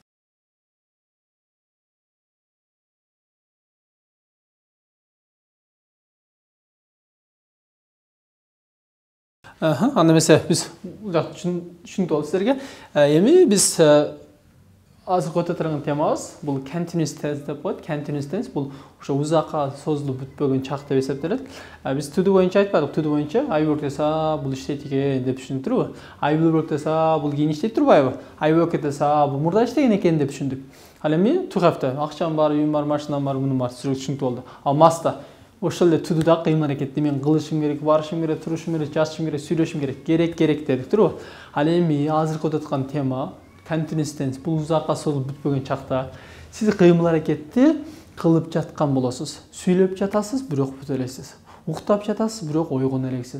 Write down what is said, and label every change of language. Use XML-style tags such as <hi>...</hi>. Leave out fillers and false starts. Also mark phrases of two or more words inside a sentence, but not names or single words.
<ky>Анда эмесе биз бул жакты түшүнүктүү болду силерге. Эми биз азыр өтө турган темабыз бул</ky> <en>continuous tense</en> <ky>деп коет.</ky> <en>Continuous tense</en> <ky>бул ошо узакка созулуп бүтпөгөн чак деп эсептелет. Биз</ky> <en>to do</en> <ky>боюнча айтпадык.</ky> <en>To do</en> <ky>боюнча</ky> <en>I work</en> <ky>десе бул иштейт экен деп түшүндүк турбу?</ky> <en>I will work</en> <ky>десе бул кийин иштейт турбайбы?</ky> <en>I work</en> <ky>десе бул мурда иштеген экен деп түшүндүк. Ал эми</ky> <en>to have</en> <ky>акчам бар, үйүм бар, машинам бар, мунун бар, түшүнүктүү болду. Ал must ошол эле</ky> <en>to do</en> <ky>да кыймыл аракетти мен кылышым керек, барышым керек, турушум керек, жашышым керек, сүйлөшүм керек, керек дедик турбу? Ал эми азыркы өтүп аткан тема</ky> <en>continuous tense</en> <ky>бул узакка созулуп бүтпөгөн чакта сиз кыймыл аракетти кылып жаткан болосуз. Сүйлөп жатасыз, бирок бүтө элексиз. Уктап жатасыз, бирок ойгоно элексиз.</ky>